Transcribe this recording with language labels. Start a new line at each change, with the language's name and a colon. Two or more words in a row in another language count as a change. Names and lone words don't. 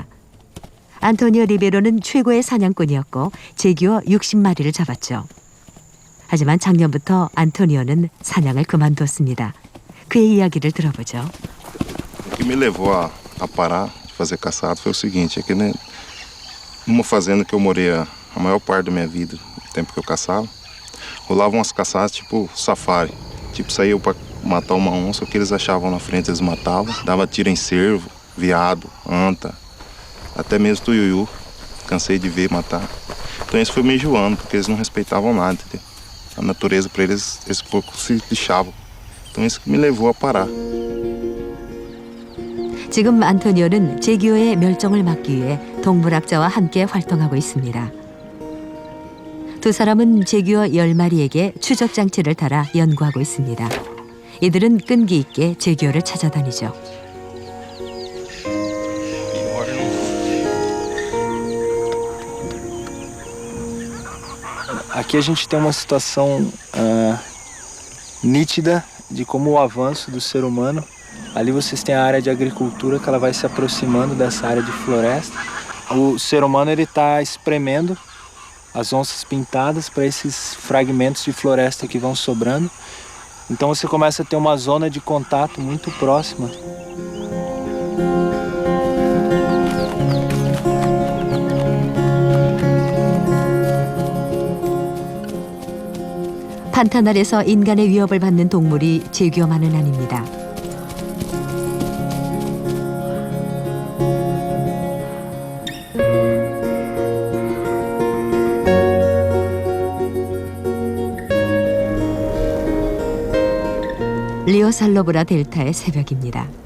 Korean: 안토니오 리베로는 최고의 사냥꾼이었고 제규어 60마리를 잡았죠. 하지만 작년부터 안토니오는 사냥을 그만두었습니다. 그의 이야기를 들어보죠.
Portuguese: O que me levou a parar de fazer caçado foi o seguinte, é que numa fazenda que eu morei a maior parte da minha vida, o tempo que eu caçava, rolavam umas caçadas tipo safari. Tipo, saía eu para matar uma onça, o que eles achavam na frente eles matavam, dava tiro em cervo, veado, anta, até mesmo tuiuiu, cansei de ver matar. Então isso foi me enjoando, porque eles não respeitavam nada, entendeu? A natureza para eles, eles pouco se lixavam. Então isso que me levou a parar.
Korean: 지금 안토니오는 제규어의 멸종을 막기 위해 동물학자와 함께 활동하고 있습니다. 두 사람은 제규어 10마리에게 추적 장치를 달아 연구하고 있습니다. 이들은 끈기 있게 제규어를 찾아다니죠.
Portuguese: Aqui a gente tem uma situação nítida de como o avanço do ser humano. Ali vocês têm a área de agricultura que ela vai se aproximando dessa área de floresta. O ser humano ele está espremendo as onças pintadas para esses fragmentos de floresta que vão sobrando. Então você começa a ter uma zona de contato muito próxima.
Korean: 판타날에서 인간의 위협을 받는 동물이 제규어만은 아닙니다. 리오살로브라 델타의 새벽입니다.